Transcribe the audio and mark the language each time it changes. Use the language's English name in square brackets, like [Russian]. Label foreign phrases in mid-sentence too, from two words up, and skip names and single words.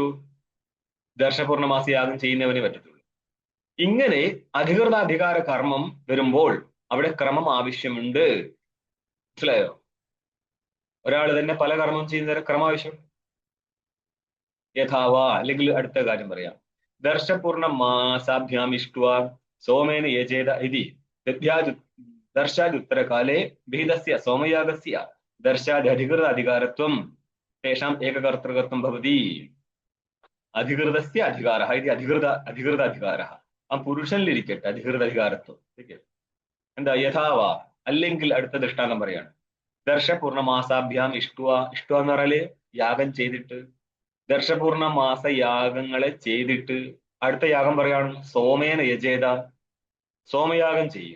[Malayalam] ദർശപൂർണമാസയാഗം ചെയ്യുന്നവനെ പറ്റത്തുള്ളൂ. ഇങ്ങനെ അധികൃത അധികാര കർമ്മം വരുമ്പോൾ അവിടെ ക്രമം ആവശ്യമുണ്ട്. മനസ്സിലായോ? ഒരാൾ തന്നെ പല കർമ്മം ചെയ്യുന്ന ക്രമം ആവശ്യം. യഥാവ, അല്ലെങ്കിൽ അടുത്ത കാര്യം പറയാം. [Sanskrit] ദർശപൂർണ മാസാഭ്യാം ഇഷ്ടുവ सोमेन यजेत इति दर्शादुत्तरकाले विहितस्य सोमयागस्य दर्शादधिकृत अधिकारत्वं तेषाम् एककर्तृकत्वं भवति. അധികൃതസ്യ അധികാരः ഇത് അധികൃത അധികാരः. [Malayalam] ആ പുരുഷനിലിരിക്കട്ടെ അധികൃത അധികാരത്വം. എന്താ യഥാവാ അല്ലെങ്കിൽ അടുത്ത ദൃഷ്ടാന്തം പറയാണ്. [Sanskrit] ദർശപൂർണ മാസാഭ്യാം ഇഷ്ടുവ [Malayalam] എന്ന് പറഞ്ഞാല് യാഗം ചെയ്തിട്ട് ദർശപൂർണ മാസ യാഗങ്ങളെ ചെയ്തിട്ട് അടുത്ത യാഗം പറയാണ് [Sanskrit] സോമേന യജേത, [Malayalam] സോമയാഗം ചെയ്യുക.